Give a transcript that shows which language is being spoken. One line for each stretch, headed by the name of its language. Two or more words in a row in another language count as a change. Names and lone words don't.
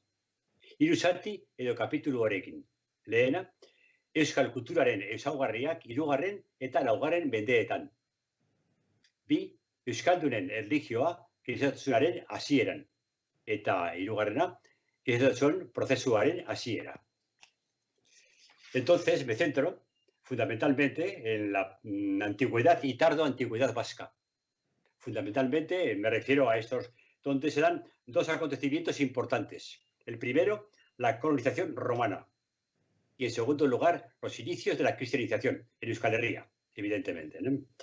Basque: 3 zati edo kapitulu horekin. Lehena, euskal kulturaren ezaugarriak 3. eta 4. mendeetan. 2. Euskaldunen erlijioa kristautasunaren hasieran. Eta 3. kristautasun prozesuaren hasiera.
Spanish: Entonces me centro fundamentalmente en la antigüedad y tardo antigüedad vasca. Fundamentalmente me refiero a estos donde se dan 2 acontecimientos importantes. El primero, la colonización romana. Y en segundo lugar, los inicios de la cristianización en Euskal Herria, evidentemente, ¿no?